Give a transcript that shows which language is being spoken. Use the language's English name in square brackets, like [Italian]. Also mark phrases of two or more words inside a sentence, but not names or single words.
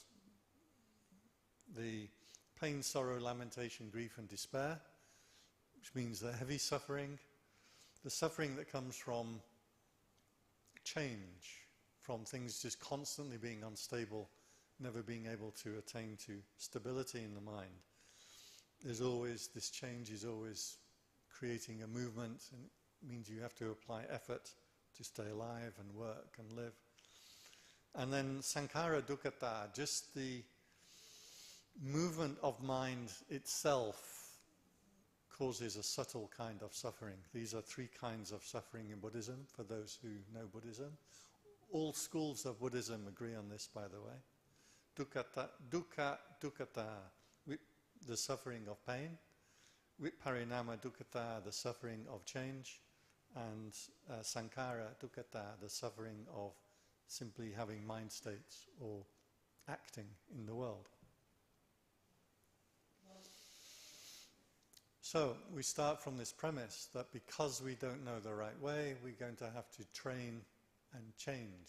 [English] The pain, sorrow, lamentation, grief and despair, which means the heavy suffering, the suffering that comes from change, from things just constantly being unstable, never being able to attain to stability in the mind. There's always, this change is always creating a movement, and it means you have to apply effort to stay alive and work and live. And then [Pali] sankhara dukkata, [English] just the movement of mind itself causes a subtle kind of suffering. These are three kinds of suffering in Buddhism, for those who know Buddhism. All schools of Buddhism agree on this, by the way. [Pali] Dukkha dukkata, [English] the suffering of pain. [Pali] Viparinama dukkata, [English] the suffering of change. [Pali] And sankhara dukkata, [English] the suffering of simply having mind states or acting in the world. So we start from this premise that because we don't know the right way, we're going to have to train and change.